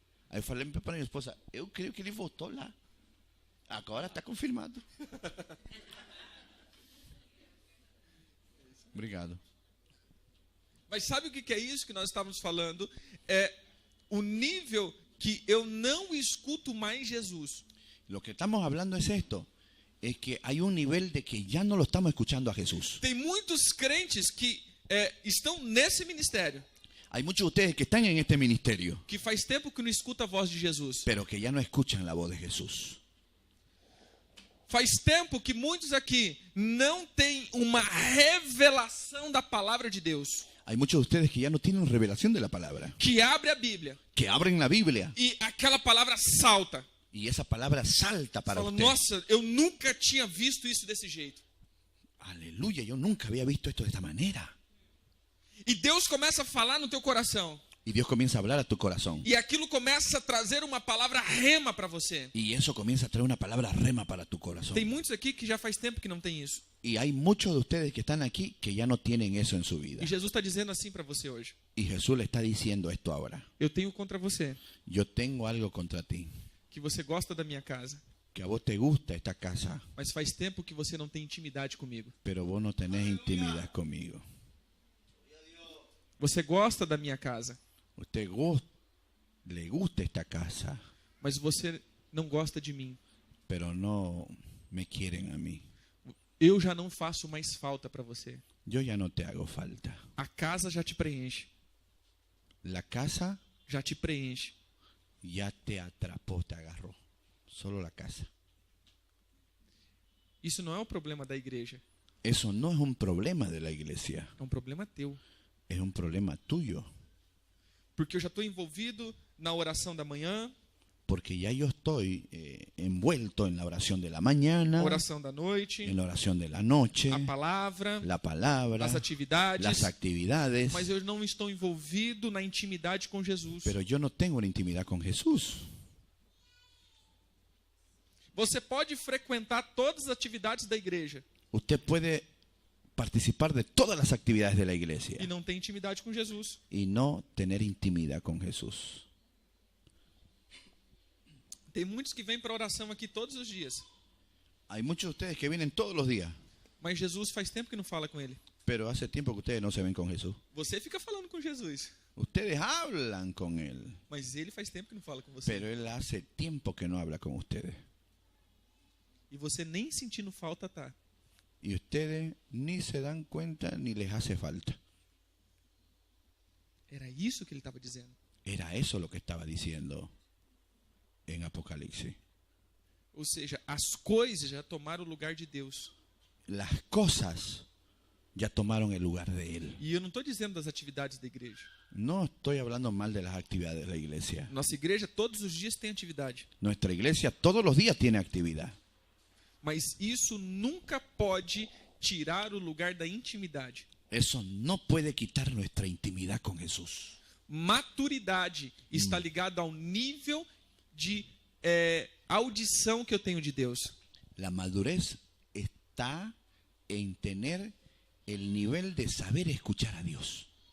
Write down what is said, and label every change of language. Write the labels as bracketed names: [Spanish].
[Portuguese] Aí eu falei para minha esposa, eu creio que ele voltou lá. Agora está confirmado. Obrigado. Mas sabe o que é isso que nós estávamos falando? É o nível que eu não escuto mais Jesus. [Spanish] Lo que estamos hablando es esto. Es que hay un nivel de que ya no lo estamos escuchando a Jesús. [Portuguese] Tem muitos crentes que estão nesse ministério, [Spanish] Hay muchos de ustedes que están en este ministerio, [Portuguese] que faz tempo que não escuta a voz de Jesus. [Spanish] pero que ya no escuchan la voz de Jesús. [Portuguese] Faz tempo que muitos aqui não têm uma revelação da palavra de Deus. [Spanish] Hay muchos de ustedes que ya no tienen revelación de la palabra, [Portuguese] Que abre a Bíblia [Spanish] que abren la Biblia [Portuguese] e aquela palavra salta. [Spanish] y esa palabra salta para [Portuguese] Fala, [Spanish] usted. [Portuguese] nossa, eu nunca tinha visto isso desse jeito. [Spanish] Aleluya, yo nunca había visto esto de esta manera. [Portuguese] E Deus começa a falar no teu coração. [Spanish] Y Dios comienza a hablar a tu corazón. [Portuguese] E aquilo começa a trazer uma palavra rema para você. [Spanish] Y eso comienza a traer una palabra rema para tu corazón. [Portuguese] Tem muitos aqui que já faz tempo que não tem isso. [Spanish] Y hay muchos de ustedes que están aquí que ya no tienen eso en su vida. [Portuguese] E Jesus está dizendo assim para você hoje. [Spanish] Y Jesús le está diciendo esto ahora. [Portuguese] Eu tenho contra você [Spanish] Yo tengo algo contra ti. [Portuguese] que você gosta da minha casa, [Spanish] Que a vos te gusta esta casa, [Portuguese] mas faz tempo que você não tem intimidade comigo. [Spanish] pero vos no tenés intimidad conmigo. [Portuguese] Você gosta da minha casa, [Spanish] Usted le gusta esta casa, [Portuguese] mas você não gosta de mim. [Spanish] pero no me quieren a mí. [Portuguese] Eu já não faço mais falta para você. [Spanish] Yo ya no te hago falta. [Portuguese] A casa já te preenche. [Spanish] La casa [Portuguese] Já te preenche. [Spanish] ya te atrapó, te agarró. solo la casa. [Portuguese] Isso não é um problema da igreja, [Spanish] Eso no es un problema de la iglesia, [Portuguese] é um problema teu. [Spanish] es un problema tuyo. [Portuguese] Porque eu já estou envolvido na oração da manhã, [Spanish] Porque ya yo estoy envuelto en la oración de la mañana, [Portuguese] a oração da noite, [Spanish] en la oración de la noche, [Portuguese] a palavra, [Spanish] la palabra, [Portuguese] as atividades, [Spanish] las actividades, [Portuguese] mas eu não estou envolvido na intimidade com Jesus. [Spanish] pero yo no tengo una intimidad con Jesús. [Portuguese] Você pode frequentar todas as atividades da igreja [Spanish] Usted puede participar de todas las actividades de la iglesia [Portuguese] e não tem intimidade com Jesus. [Spanish] y no tener intimidad con Jesús. [Portuguese] Tem muitos que vêm para a oração aqui todos os dias, [Spanish] Hay muchos de ustedes que vienen todos los días, [Portuguese] mas Jesus faz tempo que não fala com ele. [Spanish] pero hace tiempo que ustedes no se ven con Jesús. [Portuguese] Você fica falando com Jesus, [Spanish] Ustedes hablan con Él, [Portuguese] mas ele faz tempo que não fala com você. [Spanish] pero Él hace tiempo que no habla con ustedes. [Portuguese] E você nem sentindo falta tá. [Spanish] Y ustedes ni se dan cuenta ni les hace falta. [Portuguese] Era isso que ele estava dizendo. [Spanish] Era eso lo que estaba diciendo en Apocalipsis. [Portuguese] Ou seja, as coisas já tomaram o lugar de Deus. [Spanish] Las cosas ya tomaron el lugar de Él. [Portuguese] E eu não estou dizendo das atividades da igreja. [Spanish] No estoy hablando mal de las actividades de la iglesia. [Portuguese] Nossa igreja todos os dias tem atividade. [Spanish] Nuestra iglesia todos los días tiene actividad. [Portuguese] Mas isso nunca pode tirar o lugar da intimidade. [Spanish] Eso no puede quitar nuestra intimidad con Jesús. [Portuguese] Maturidade está ligado ao nível de audição que eu tenho de Deus. [Spanish] La madurez está en tener el nivel de saber escuchar a Dios.